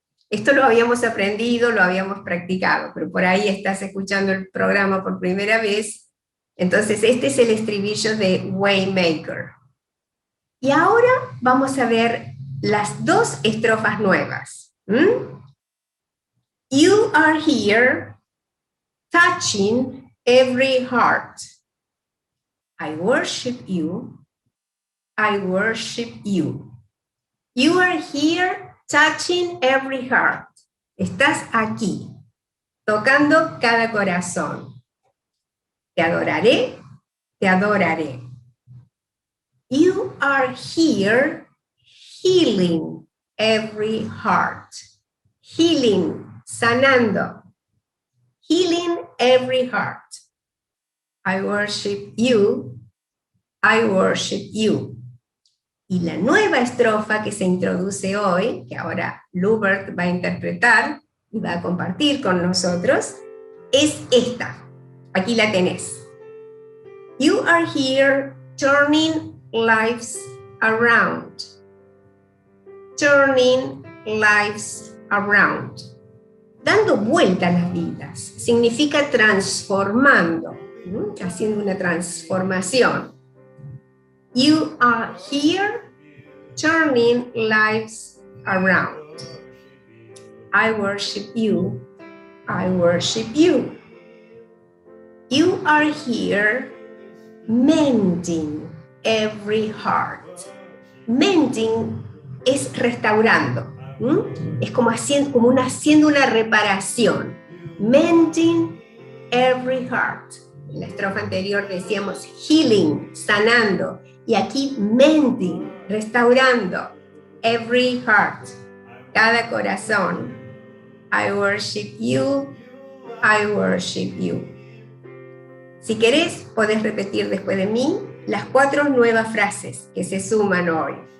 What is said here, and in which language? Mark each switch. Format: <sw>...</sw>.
<es>Esto lo habíamos aprendido, lo habíamos practicado, pero por ahí estás escuchando el programa por primera vez. Entonces, este es el estribillo de Waymaker. Y ahora vamos a ver las dos estrofas nuevas.</es> <en>You are here, touching every heart. I worship you. I worship you. You are here, touching every heart.</en> <es>Estás aquí, tocando cada corazón. Te adoraré, te adoraré.</es> <en>You are here, healing every heart. Healing, sanando. Healing every heart. I worship you. I worship you.</en> <es>Y la nueva estrofa que se introduce hoy, que ahora Lubert va a interpretar y va a compartir con nosotros, es esta. Aquí la tenés.</es> <en>You are here turning lives around. Turning lives around.</en> <es>Dando vuelta a las vidas. Significa transformando, haciendo una transformación.</es> <en>You are here turning lives around. I worship you. I worship you. You are here mending every heart.</en> <es>Mending es restaurando. Es como haciendo una reparación.</es> <en>Mending every heart.</en> <es>En la estrofa anterior decíamos healing, sanando. Y aquí mending, restaurando.</es> <en>Every heart,</en> <es>cada corazón.</es> <en>I worship you, I worship you.</en> <es>Si querés, podés repetir después de mí las 4 nuevas frases que se suman hoy.</es>